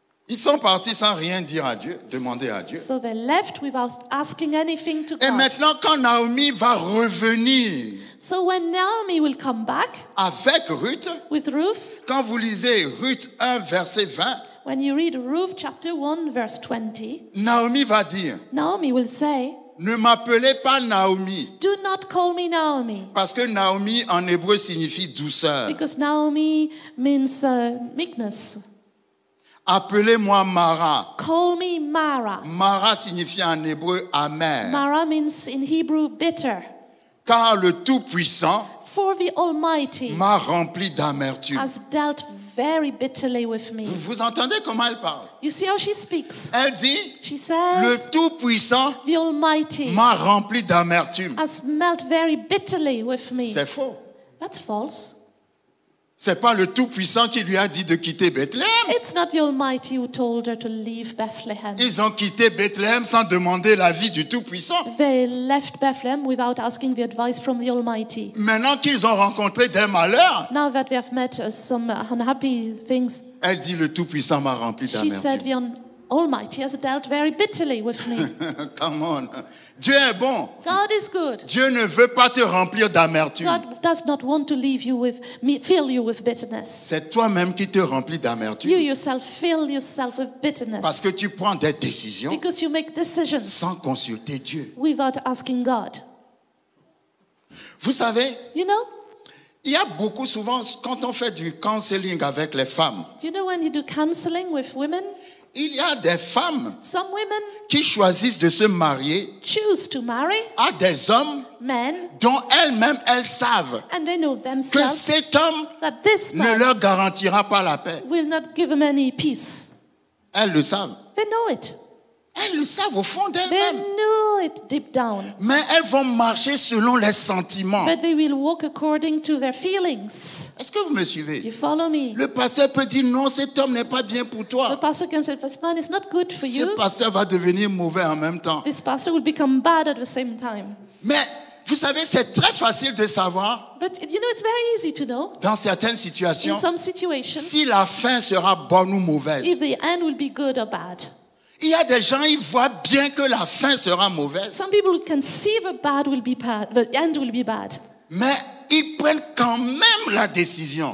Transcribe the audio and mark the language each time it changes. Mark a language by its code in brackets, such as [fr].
[fr] Ils sont partis sans rien dire à Dieu, demander à Dieu. [en] So they left without asking anything to [fr] Et [en] God. [fr] maintenant, quand Naomi va revenir [en] So when Naomi will come back [fr] avec Ruth, [en] with Ruth, [fr] quand vous lisez Ruth 1, verset 20, [en] when you read Ruth chapter 1 verse 20, [fr] Naomi va dire, [en] Naomi will say, [fr] ne m'appelez pas Naomi, [en] do not call me Naomi, [fr] parce que Naomi en hébreu signifie douceur. [en] because Naomi means meekness. [fr] Appelez-moi Mara. [en] Call me Mara. [fr] Mara signifie en hébreu amer. [en] Mara means in Hebrew bitter. [fr] Car le Tout-Puissant [en] For the Almighty [fr] m'a rempli d'amertume. [en] has dealt very bitterly with me. [fr] Vous entendez comment elle parle? [en] You see how she speaks? [fr] Elle dit, [en] She [fr] le [en] says, [fr] Tout-Puissant [en] the Almighty [fr] m'a rempli d'amertume. [en] has dealt very bitterly with me. [fr] C'est faux. [en] That's false. [fr] C'est pas le Tout-Puissant qui lui a dit de quitter Bethléem. [en] It's not the Almighty who told her to leave Bethlehem. [fr] Ils ont quitté Bethléem sans demander l'avis du Tout-Puissant. [en] They left Bethlehem without asking the advice from the Almighty. [fr] Maintenant qu'ils ont rencontré des malheurs, [en] Now that we have met some unhappy things, [fr] elle dit, le Tout-Puissant m'a rempli [en] she said [fr] d'amertume. [en] Almighty has dealt very bitterly with me. Come on. [fr] Dieu est bon. [en] God is good. [fr] Dieu ne veut pas te remplir d'amertume. [en] God does not want to leave you with, fill you with bitterness. [fr] C'est toi-même qui te remplis d'amertume. [en] You yourself fill yourself with bitterness. [fr] Parce que tu prends des décisions [en] Because you make decisions [fr] sans consulter Dieu. [en] without asking God. [fr] Vous savez, [en] You know? [fr] il y a beaucoup souvent, quand on fait du counseling avec les femmes, [en] Do you know when you do counseling with women? [fr] il y a des femmes [en] Some women [fr] qui choisissent de se marier [en] choose to marry [fr] à des hommes [en] men [fr] dont elles-mêmes, elles savent [en] and they know [fr] que [en] themselves [fr] cet homme [en] that this [fr] ne [en] man [fr] leur garantira pas la paix. [en] will not give them any peace. [fr] Elles le savent. [en] They know it. [fr] Elles le savent au fond [en] They [fr] d'elles-mêmes. [en] know it deep down. [fr] Mais elles vont marcher selon les sentiments. [en] But they will walk according to their feelings. [fr] Est-ce que vous me [en] Do [fr] suivez? [en] you follow me? [fr] Le pasteur peut dire non, cet homme n'est pas bien pour [en] The [fr] toi. [en] pastor can say, this man is not good for [fr] Ce [en] you. [fr] pasteur va devenir mauvais en même temps. [en] This pastor will become bad at the same time. [fr] Mais vous savez, c'est très facile de savoir [en] But you know, it's very easy to know [fr] dans certaines [en] in [fr] situations [en] some situations [fr] si la fin sera bonne ou mauvaise. [en] if the end will be good or bad. [fr] Il y a des gens, ils voient bien que la fin sera mauvaise, [en] Some people can see the bad will be bad, the end will be bad. [fr] mais ils prennent quand même la décision.